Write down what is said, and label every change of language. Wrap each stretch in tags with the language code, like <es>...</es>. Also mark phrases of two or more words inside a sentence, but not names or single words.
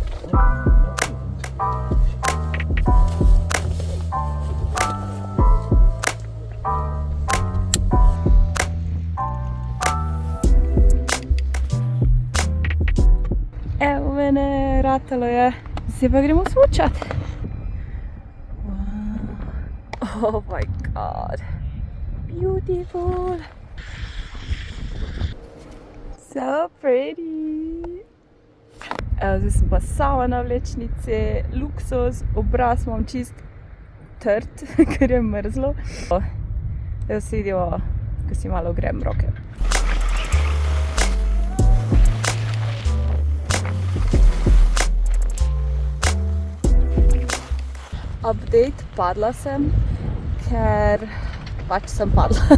<sl>Evo mene, ratalo je. Zdaj pa gremo smučat. Wow.</sl> <en>Oh my god. Beautiful. So pretty.</en> <sl>Evo, zdaj sem pa sama na vlečnici. Luksus, obraz imam čist trd, ker je mrzlo. Evo se vidimo, ko si malo grem roke. Update, padla sem, ker pač sem padla.</sl>